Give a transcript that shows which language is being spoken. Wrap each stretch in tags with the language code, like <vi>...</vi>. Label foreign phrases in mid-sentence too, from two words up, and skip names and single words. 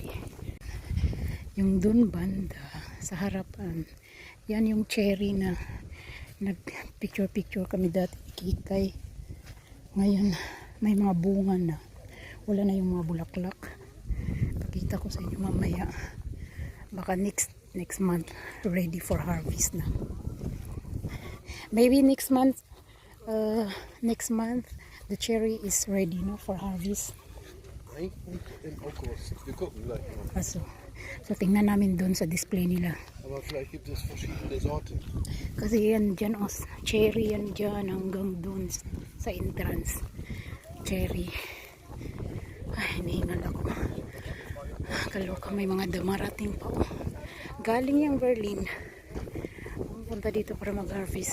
<tl>Yung dun banda sa harapan, yan yung cherry na nag picture kami dati</tl> <en>Kikay.</en> <tl>Ngayon may mga bunga na, wala na yung mga bulaklak. Pakita ko sa inyo mamaya, baka</tl> <en>next month ready for harvest</en> <tl>na.</tl> <en>Maybe next month the cherry is ready no for harvest. In August.</en> <de>Wir gucken gleich mal.</de> <tl>So tingnan namin doon sa display nila.</tl> <de>Aber vielleicht gibt es verschiedene Sorten.</de> <tl>Kasi yan dyan cherry yan dyan hanggang doon sa entrance. Cherry. Ay, hinihingal ako. Kaloka, may mga dumarating pa. Galing yung Berlin. Punta dito para mag-harvest.</tl>